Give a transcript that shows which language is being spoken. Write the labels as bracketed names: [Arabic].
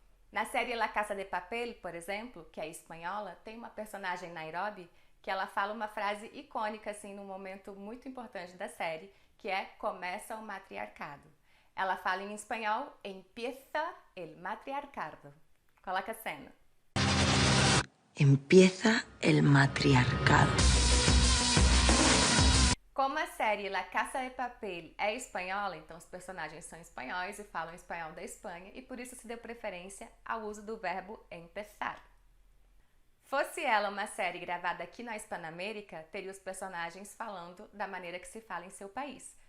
[Portuguese] Na série La Casa de Papel, por exemplo, que é espanhola, tem uma personagem, Nairobi, que ela fala uma frase icônica assim num momento muito importante da série, que é começa o matriarcado. Ela fala em espanhol, [Spanish] empieza el matriarcado. [Portuguese] Coloca a cena. [Spanish] Empieza el matriarcado. [Portuguese] Como a série La Casa de Papel é espanhola, então os personagens são espanhóis e falam espanhol da Espanha, e por isso se deu preferência ao uso do verbo empezar. Fosse ela uma série gravada aqui na Hispanoamérica, teria os personagens falando da maneira que se fala em seu país.